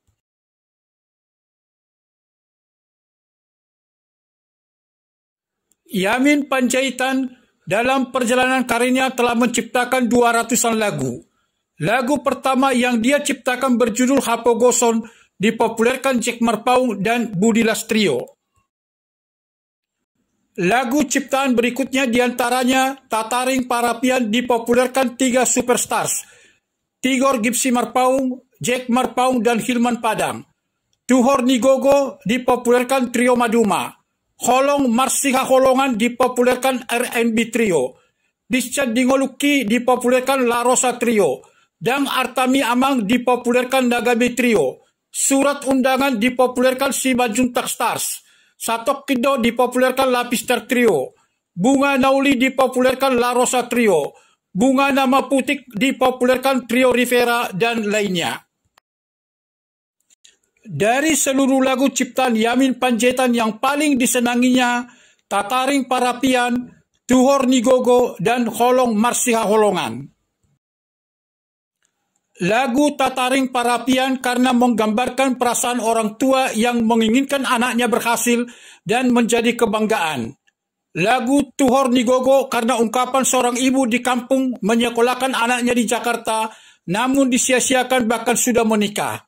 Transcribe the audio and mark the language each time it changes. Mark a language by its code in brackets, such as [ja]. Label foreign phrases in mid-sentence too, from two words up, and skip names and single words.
[id] Yamin Panjaitan dalam perjalanan karirnya telah menciptakan 200-an lagu. Lagu pertama yang dia ciptakan berjudul Hapogoson dipopulerkan Jack Marpaung dan Budi Lastrio. Lagu ciptaan berikutnya diantaranya Tataring Parapian dipopulerkan 3 superstars, Tigor Gipsy Marpaung, Jack Marpaung, dan Hilman Padang. Tuhor Nigogo dipopulerkan Trio Maduma. Holong Marsiha Holongan dipopulerkan R&B Trio. Discat Dingoluki dipopulerkan La Rosa Trio. Dang Artami Amang dipopulerkan Nagabe Trio. Surat Undangan dipopulerkan Simanjuntak Stars. Satok Kido dipopulerkan Lapister Trio. Bunga Nauli dipopulerkan La Rosa Trio. Bunga Nama Putik dipopulerkan Trio Rivera, dan lainnya. Dari seluruh lagu ciptaan Yamin Panjaitan yang paling disenanginya, Tataring Parapian, Tuhor Nigogo, dan Holong Marsiha Holongan. Lagu Tataring Parapian karena menggambarkan perasaan orang tua yang menginginkan anaknya berhasil dan menjadi kebanggaan. Lagu Tuhor Nigogo karena ungkapan seorang ibu di kampung menyekolahkan anaknya di Jakarta, namun disia-siakan bahkan sudah menikah.